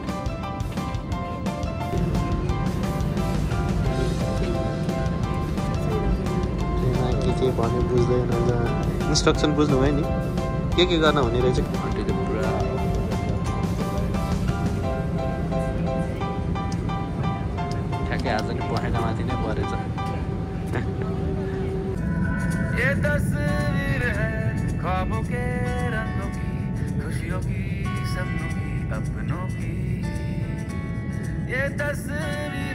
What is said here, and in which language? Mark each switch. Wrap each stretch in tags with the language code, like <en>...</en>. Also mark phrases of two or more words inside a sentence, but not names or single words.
<ne>के भन्यो बुझ्दैन इन्स्ट्रक्सन बुझ्नु भयो नि के गर्न हुने रहेछ आन्टीले पुरा ठ्याक्कै आज नि पहेँलामाथि नै परेछ</ne> <hi>ये तस्वीर है ख्वाबों के रंगों की खुशियों की सपनों की अपनों की ये तस्वीर</hi>